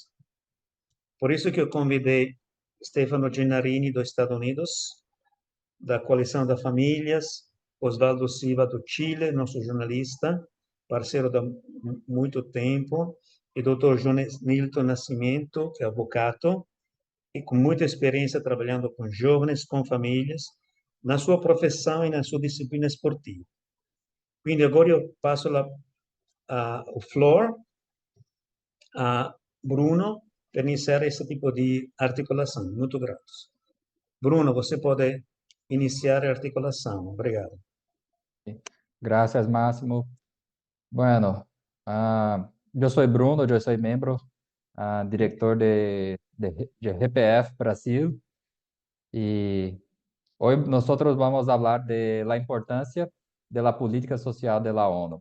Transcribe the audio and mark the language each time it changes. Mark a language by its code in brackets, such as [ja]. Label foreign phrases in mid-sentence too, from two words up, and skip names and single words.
[pt] Por isso que eu convidei Stefano Gennarini, dos Estados Unidos, da Coalição das Famílias, Osvaldo Silva, do Chile, nosso jornalista, parceiro há muito tempo, e Dr. Jones Nilton Nascimento, que é advogado, e com muita experiência trabalhando com jovens, com famílias, na sua profissão e na sua disciplina esportiva. Quindi agora eu passo o floor a Bruno [it] per iniziare [pt] esse [it] tipo di [pt] articolação. Muito grato. Bruno, você pode iniciar a articulação. Obrigado. [es] Gracias, Máximo. Bueno, yo soy Bruno, yo soy miembro, director de GPF Brasil, y hoy nosotros vamos a hablar de la importancia de la política social de la ONU.